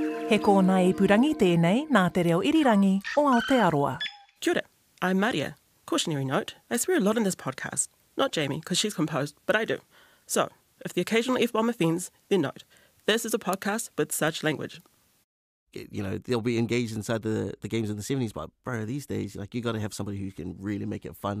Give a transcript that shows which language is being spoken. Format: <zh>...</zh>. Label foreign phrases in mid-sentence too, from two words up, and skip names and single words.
<mi>He kōna ipurangi tēnei nā te reo irirangi o Aotearoa. Kia ora,</mi> <en>I'm Maria. Cautionary note, I swear a lot in this podcast. Not Jamie, because she's composed, but I do. So, if the occasional F-bomb offends, then note. This is a podcast with such language. You know, they'll be engaged inside the games in the 70s, but bro, these days, like, you got to have somebody who can really make it fun.</en>